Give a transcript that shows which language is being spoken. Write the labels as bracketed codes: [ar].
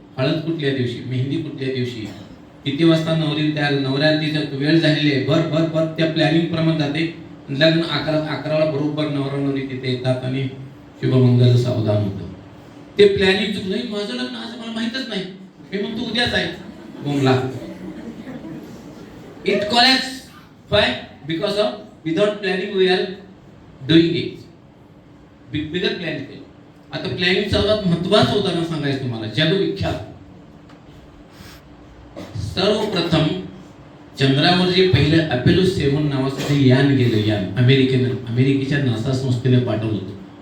[mr] हळद कुठल्या दिवशी, मेहंदी कुठल्या दिवशी, किती वाजता नवऱ्या तिचा वेळ झालेली आहे, भर भर भर त्या प्लॅनिंग प्रमाणे जाते. लग्न 11ला बरोबर नवरा नवरी तिथे येतात आणि शुभमंगल सावधान होतं. ते प्लॅनिंग चुकलं, माझं लग्न आज मला माहितच नाही, मी म्हणतो उद्याच आहे. बोंबला. [en] It collapse. Why? Because of without planning we are doing it. [mr] Bigger plan केलं. आता प्लॅनिंग सर्वात महत्वाचं उदाहरण सांगायचं तुम्हाला, जगविख्यात. सर्वप्रथम चंद्रावर जे पहिलं अपोलो 7 नावाचं यान गेलं, यान अमेरिकेच्या नासा संस्थेने पाठवलं होतं.